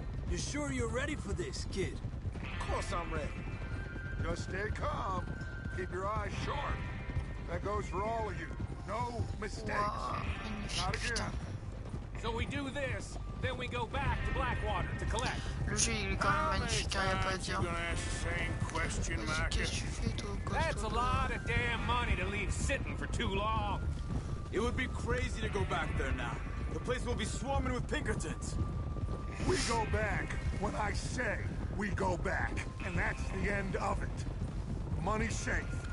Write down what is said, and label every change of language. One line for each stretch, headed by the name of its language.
English: You sure you're ready for this, kid? Of course I'm ready. Just stay calm. Keep your eyes sharp. That goes for all of you. No mistakes. Not again. So we do this, then we go back to Blackwater to collect.
French: Le jeu il est quand même magnifique, hein, y a pas à dire. Vas-y, qu'est-ce que tu fais, toi?
English: That's a lot of damn money to leave sitting for too long. It would be crazy to go back there now. The place will be swarming with Pinkertons. We go back when I say we go back, and that's the end of it. money's safe.